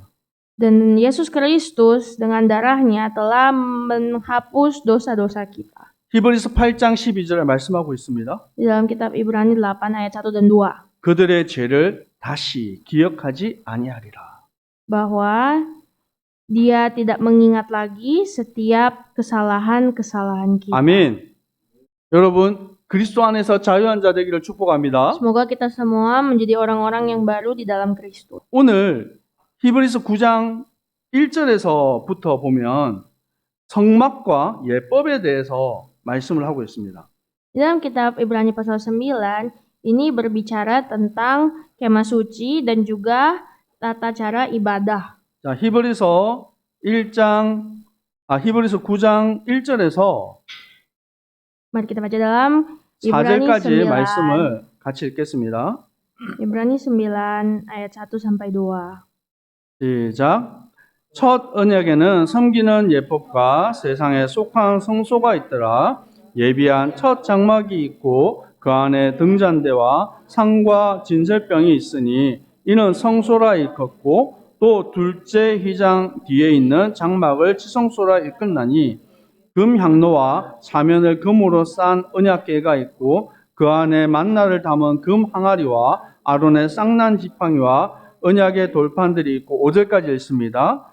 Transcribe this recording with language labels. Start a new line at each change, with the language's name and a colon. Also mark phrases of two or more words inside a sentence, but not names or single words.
Indonesian: Dan Yesus Kristus dengan darahnya telah menghapus dosa-dosa kita.
Korean: 히브리서 8장 12절에 말씀하고 있습니다.
Indonesian: Di dalam kitab Ibrani 8 ayat 1 dan 2.
Korean: 그들의 죄를 다시 기억하지 아니하리라.
Indonesian: Bahwa dia tidak mengingat lagi setiap kesalahan-kesalahan kita.
Korean: 아멘. 여러분, 그리스도 안에서 자유한 자 되기를 축복합니다.
Indonesian: Semoga kita semua menjadi orang-orang yang baru di dalam Kristus.
Korean: 오늘 히브리서 9장 1절에서부터 보면 성막과 예법에 대해서 말씀을 하고 있습니다.
Indonesian: Di dalam kitab Ibrani pasal 9 ini berbicara tentang kemah suci dan juga tata cara ibadah.
Korean: 자, 히브리서 9장 1절에서
Indonesian: Mari kita baca dalam Ibrani
Korean: 4절까지 9. 말씀을 같이 읽겠습니다.
Indonesian: Ibrani 9 ayat 1 sampai 2.
Korean: 시작. 첫 언약에는 섬기는 예법과 세상에 속한 성소가 있더라. 예비한 첫 장막이 있고 그 안에 등잔대와 상과 진설병이 있으니 이는 성소라 일컫고 또 둘째 휘장 뒤에 있는 장막을 지성소라 일컫나니 금 향로와 사면을 금으로 싼 언약궤가 있고 그 안에 만나를 담은 금 항아리와 아론의 쌍난 지팡이와 언약의 돌판들이 있고 5절까지 있습니다.